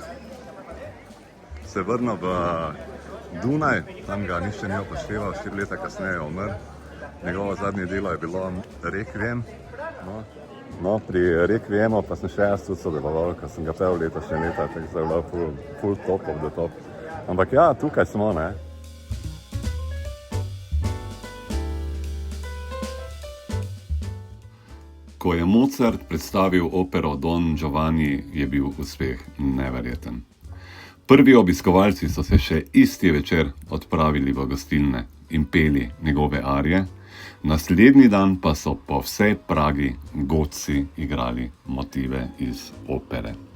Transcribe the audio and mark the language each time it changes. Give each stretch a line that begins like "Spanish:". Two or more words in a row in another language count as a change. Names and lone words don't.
Slovenian: Se vrnil v Dunaj, tam ga nišče ni upošteval, 4 leta kasneje je umrl. Njegovo zadnje delo je bilo Requiem. No, pri Requiemu pa sem še jaz tudi sodeloval, ko sem ga pel letošnje leta, tako da je bilo full
English: top of the top.
Slovenian: Ampak ja, tukaj smo, Ko je Mozart predstavil opero Don Giovanni, je bil uspeh neverjeten. Prvi obiskovalci so se še isti večer odpravili v gostilne in peli njegove arije, naslednji dan pa so po vsej Pragi godci igrali motive iz opere.